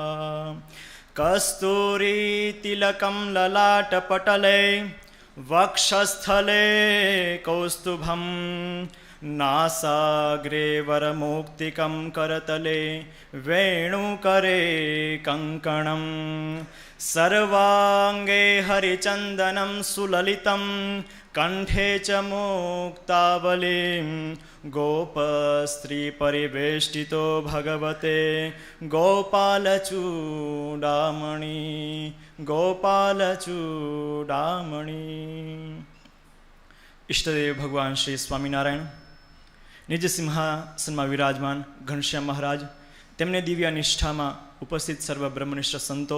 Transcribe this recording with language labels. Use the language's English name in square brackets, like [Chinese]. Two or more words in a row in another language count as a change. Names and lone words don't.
[Sanskrit] कस्तूरीतिलकं ललाटपटले वक्षस्थले कौस्तुभं नासाग्रे वरमौक्तिकं करतले वेणुकरे कङ्कणं सर्वाङ्गे हरिचन्दनं सुललितं કંઠે ચ મુક્તાવલીમ ગોપસ્ત્રી પરિવેષ્ટિતો ભગવતે ગોપાલચૂડામણી ગોપાલચૂડામણી. [Gujarati] ઈષ્ટદેવ ભગવાન શ્રી સ્વામિનારાયણ નિજ સિંહાસનમાં વિરાજમાન ઘનશ્યામ મહારાજ, તેમને દિવ્ય નિષ્ઠામાં ઉપસ્થિત સર્વ બ્રહ્મનિષ્ઠ સંતો,